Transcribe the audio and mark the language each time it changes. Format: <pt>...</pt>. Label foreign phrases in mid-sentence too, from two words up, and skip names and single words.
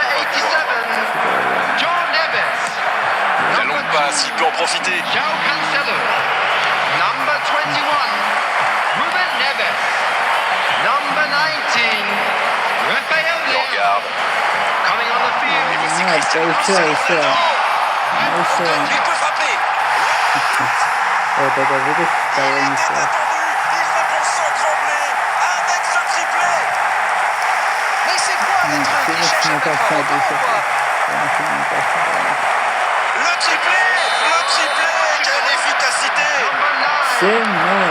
<fr>87, Joe Neves. La longue passe, il peut en profiter.</fr> <en>João Cancelo. Number 21, Ruben Neves. Number 19, Rafael</en> <fr>Il Leao. regarde.</fr> <en>Coming on the field.</en> <fr>Et voici Ah, Cristiano ça, Ronaldo. Il peut frapper.</fr> <ru>Вот это видишь, того не</ru> <fr>Il répond sans trembler avec ce triplé. Mais c'est quoi le truc? Il cherche</fr> <it>sono</it> <fr>chaque</fr> <it>passati</it> <fr>record, quoi. Le triplé, quelle efficacité!</fr> <it>se noi</it>